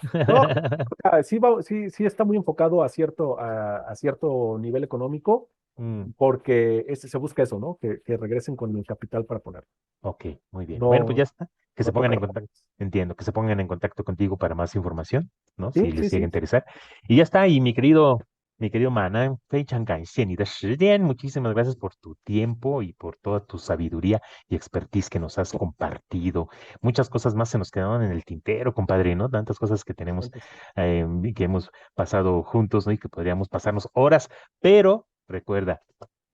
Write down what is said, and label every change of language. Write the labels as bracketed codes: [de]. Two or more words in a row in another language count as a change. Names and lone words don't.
[es] No, sí, sí, sí está muy enfocado a cierto nivel económico, Mm, porque se busca eso, ¿no? Que regresen con el capital para ponerlo. ok, muy bien. Bueno, pues ya No, está. Que se no pongan tocar en contacto. fondo. Entiendo, que se pongan en contacto contigo para más información, ¿no? Sí, Si les sí, llega a sí. interesar. Y ya está. Y mi querido Mana, [zh] 非常感谢你的时间. [es] Muchísimas gracias por tu tiempo y por toda tu sabiduría y expertise que nos has compartido. Muchas cosas más se nos quedaron en el tintero, compadre, ¿no? Tantas cosas que tenemos, Entonces, que hemos pasado juntos, ¿no? Y que podríamos pasarnos horas, pero recuerda.